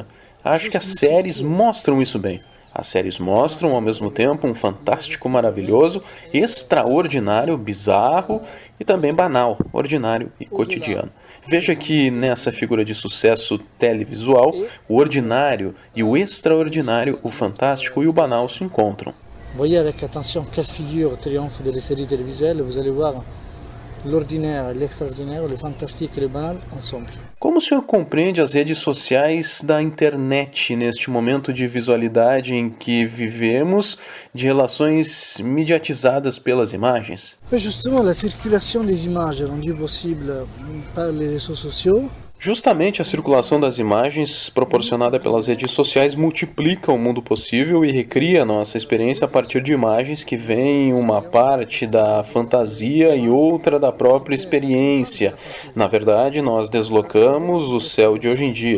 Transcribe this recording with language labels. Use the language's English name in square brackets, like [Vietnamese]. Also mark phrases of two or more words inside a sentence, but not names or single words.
[Portuguese] Acho que as séries mostram isso bem. As séries mostram, ao mesmo tempo, um fantástico maravilhoso, extraordinário, bizarro e também banal, ordinário e cotidiano. Veja que nessa figura de sucesso televisual, o ordinário e o extraordinário, o fantástico e o banal se encontram. [French] Voyez avec attention quelle figure triomphe des séries télévisuelles, vous allez voir l'ordinaire, l'extraordinaire, le fantastique et le banal ensemble. [Portuguese] Como o senhor compreende as redes sociais da internet neste momento de visualidade em que vivemos, de relações mediatizadas pelas imagens? [French] Justement, la circulation des images rendue possible par les réseaux sociaux. [Portuguese] Justamente a circulação das imagens proporcionada pelas redes sociais multiplica o mundo possível e recria nossa experiência a partir de imagens que vêm uma parte da fantasia e outra da própria experiência. Na verdade, nós deslocamos o céu de hoje em dia.